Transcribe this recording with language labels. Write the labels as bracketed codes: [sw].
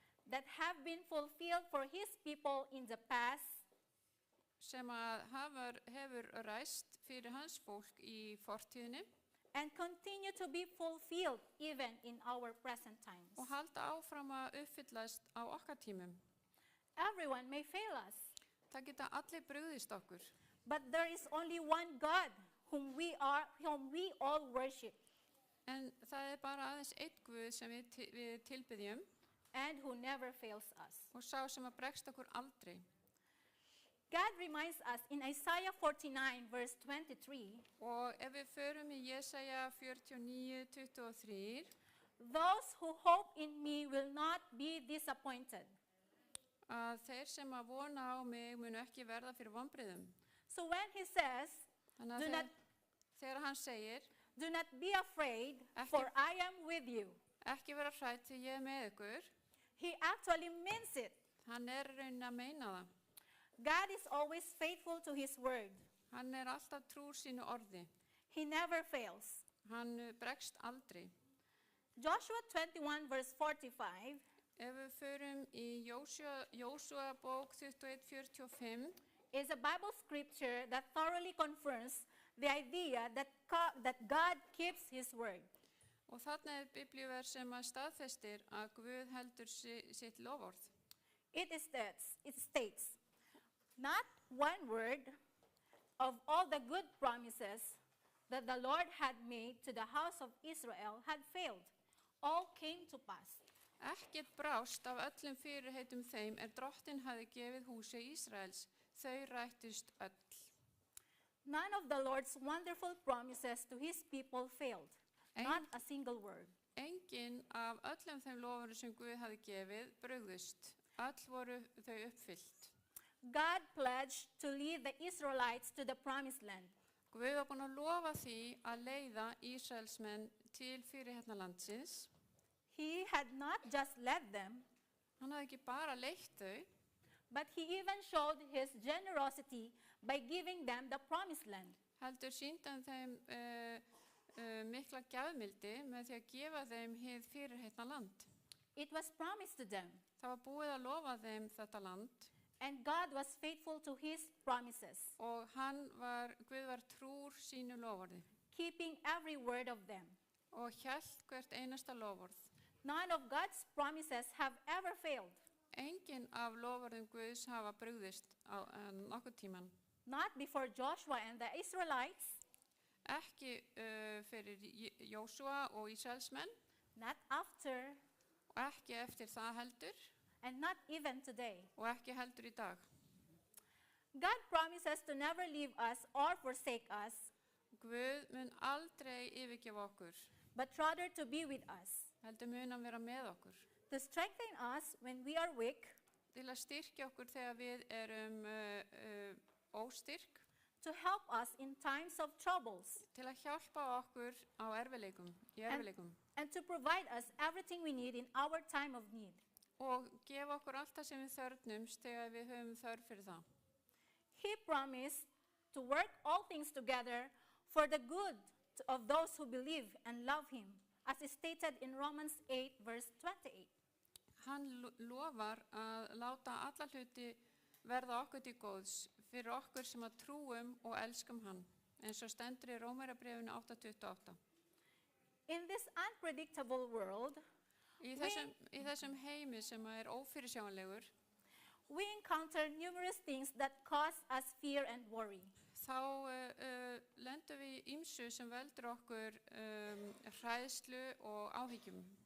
[en] That have been fulfilled for his people in the past [is] sem að hefur ræst fyrir hans fólk í fortíðinni [en] and continue to be fulfilled even in our present times. [is] og halda áfram að uppfyllast á okkar tímum. [en] Everyone may fail us, [is] Það geta allir brugðist okkur, [en] but there is only one God whom we all worship [is] en það er bara aðeins einn Guð sem við tilbiðjum [en] and who never fails us. [is] og sá sem að bregst okkur aldrei. [en] God reminds us in Isaiah 49 verse 23, [is] Og ef við förum í Jesaja 49:23, [en] those who hope in me will not be disappointed. [is] að þeir sem að vona á mig munu ekki verða fyrir vonbrigðum. [en] So when he says, [is] Þannig [en] Do [is] að [en] not- [is] þegar hann segir, [en] do not be afraid, [is] Ekki- [en] for I am with you, [is] ekki vera hrædd því ég er með ykkur, [en] he actually means it. [is] hann er í rauninni að meina það. [en] God is always faithful to his word. [is] Hann er alltaf trúr sínu orði. [en] He never fails. [is] Hann bregst aldrei. [en] Joshua 21 verse 45 [is] Ef við förum í Jósúa bók 21:45, [en] is a Bible scripture that thoroughly confirms the idea that God keeps his word. [is] og þarna er biblíuvers sem að staðfestir að Guð heldur sitt loforð. [en] It states, not one word of all the good promises that the Lord had made to the house of Israel had failed. All came to pass. [is] Ekkert brást af öllum fyrirheitum þeim drottinn hafi gefið húsi Ísraels. Þau rættust öll. [en] None of the Lord's wonderful promises to his people failed. Not a single word. [is] Engin af öllum þeim lofurum sem Guð hafi gefið brugðust. Öll voru þau uppfyllt. [en] God pledged to lead the Israelites to the promised land. [is] Guð var búinn að lofa því að leiða Ísraelsmenn til fyrirheitna landsins. [en] He had not just led them, [is] Hann hafði ekki bara leitt þau, [en] but he even showed his generosity by giving them the promised land. [is] heldur sýndi hann þeim mikla gjafmildi með því að gefa þeim hið fyrirheitna land. [en] It was promised to them, [is] Það var búið að lofa þeim þetta land [en] and God was faithful to his promises, [is] og Guð var trúr sínu loforði [en] keeping every word of them. [is] og hélt hvert einasta loforð. [en] None of God's promises have ever failed, [is] Engin af loforðum Guðs hafa brugðist á nokkuð tíman. [en] not before Joshua and the Israelites, [is] Ekki fyrir Jósúa og Ísraelsmenn [en] not after, [is] og ekki eftir það heldur [en] and not even today. [is] og ekki heldur í dag. [en] God promises to never leave us or forsake us, [is] Guð mun aldrei yfirgefa okkur, [en] but rather to be with us, [is] heldur mun hann vera með okkur. [en] to strengthen us when we are weak, [is] Til að styrkja okkur þegar við erum óstyrk, [en] to help us in times of troubles, [is] til að hjálpa okkur á erfiðleikum [en] and to provide us everything we need in our time of need. [is] og gefa okkur allt það sem við þörfnumst þegar við höfum þörf fyrir það. [en] He promised to work all things together for the good of those who believe and love him, as is stated in Romans 8, verse 28. [is] Hann lofar að láta alla hluti verða okkur til góðs fyrir okkur sem að trúum og elskum hann, eins og stendur í Rómverjabréfinu 8:28. [en] In this unpredictable world, [is] Í þessum heimi sem er ófyrirsjáanlegur, [en] we encounter numerous things that cause us fear and worry. [is] þá lendum við í ýmsu sem veldur okkur hræðslu og áhyggjum.